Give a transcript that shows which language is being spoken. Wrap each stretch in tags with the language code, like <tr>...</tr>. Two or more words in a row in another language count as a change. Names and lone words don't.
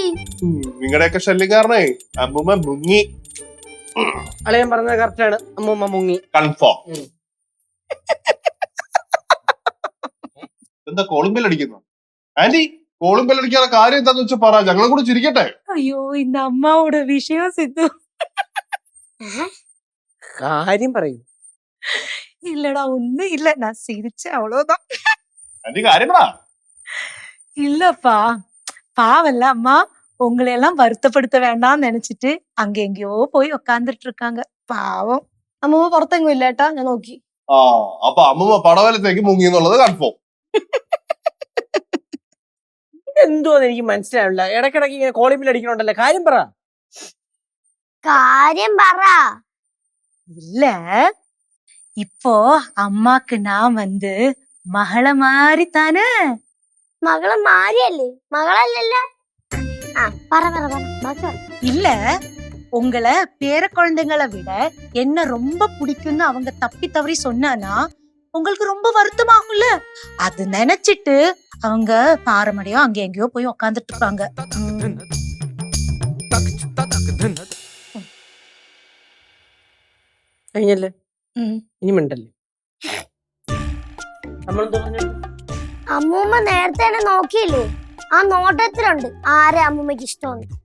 <ml>നിങ്ങളുടെയൊക്കെ ശല്യം കാരണേ അമ്മൂമ്മ മുങ്ങി. അളിയൻ പറഞ്ഞത് കറക്റ്റ് ആണ്. അമ്മൂമ്മ മുങ്ങി കൺഫേം. എന്താ</ml> <en>calling bell</en> <ml>അടിക്കുന്നു? ആന്റി,</ml> <en>calling bell</en> <ml>അടിക്കാനുള്ള കാര്യം എന്താന്ന് വെച്ചാൽ പറ, ഞങ്ങളും കൂടെ ചിരിക്കട്ടെ.</ml> <ta>ஐயோ இந்த அம்மாவோட விஷயம் சித்து.</ta> <ml>കാര്യം പറയൂ.</ml> <ta>இல்லடா ஒண்ணும் இல்ல, நான் சிரிச்சேன் அவ்வளவுதான்.</ta> <ml>ആന്റി കാര്യം പറ.</ml> <ta>இல்லப்பா, பாவல்ல அம்மா, உங்களை எல்லாம் வருத்தப்படுத்த வேண்டாம்னு நினைச்சிட்டு அங்க எங்கேயோ போய் உக்காந்துட்டு இருக்காங்க. பாவம்.</ta> <ml>അമ്മൂമ്മ പുറത്തെങ്ങും ഇല്ല ഏട്ടാ, ഞാൻ നോക്കി. ആ, അപ്പൊ അമ്മൂമ്മ പടവലത്തേക്ക് മുങ്ങി എന്നുള്ളത് കൺഫേം. ഇതെന്തോന്ന് എനിക്ക് മനസ്സിലാവില്ല. ഇടക്കിടക്ക് ഇങ്ങനെ</ml> <en>calling bell</en> <ml>അടിക്കണോണ്ടല്ലേ. കാര്യം പറ.</ml> <ta>இல்ல, இப்போ அம்மாக்கு நான் வந்து மகள மாதிரி தானே.</ta> <ml>മകളെ മാരിയല്ലേ? മകളല്ലല്ല.</ml> <ta>இல்ல, உங்களை பேர குழந்தைங்களை விட என்ன ரொம்ப பிடிக்கும்னு அவங்க தப்பி தவறி சொன்னானா உங்களுக்கு ரொம்ப வருத்தமாகும்ல. அது நினைச்சிட்டு அவங்க பாரமடையோ அங்க எங்கேயோ போய் உக்காந்துட்டு இருப்பாங்க.</ta> <ml>കഴിഞ്ഞല്ലേ? ഇനി മിണ്ടല്ലേ? നമ്മളെന്തോ പറഞ്ഞു? അമ്മൂമ്മ നേരത്തെ തന്നെ നോക്കിയില്ലേ? ആ നോട്ടത്തിലുണ്ട് ആരെ അമ്മൂമ്മക്ക് ഇഷ്ടമാണ്.</ml>